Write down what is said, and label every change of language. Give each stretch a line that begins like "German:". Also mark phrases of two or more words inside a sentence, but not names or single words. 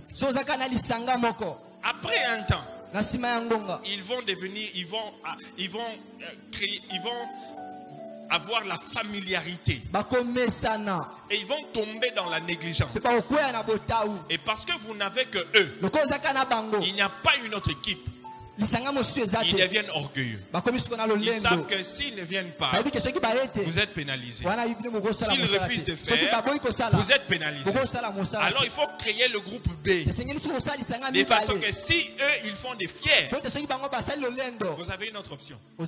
Lingala: so ozaka na lisanga moko
French: après un temps,
Lingala: na nsima ya ngonga
French: ils vont devenir, ils vont créer, ils vont avoir la familiarité
Lingala: bakomesana
French: et ils vont tomber dans la négligence.
Lingala: pe bakokwea na botau.
French: Et parce que vous n'avez que eux,
Lingala: Lokola ozaka na bango
French: il n'y a pas une autre équipe. ils deviennent orgueilleux. Ils savent que s'ils ne viennent pas, vous êtes pénalisés. S'ils refusent de faire, vous êtes pénalisés. Alors il faut créer le groupe B. De façon que si eux, ils font des fiers, vous avez une autre option.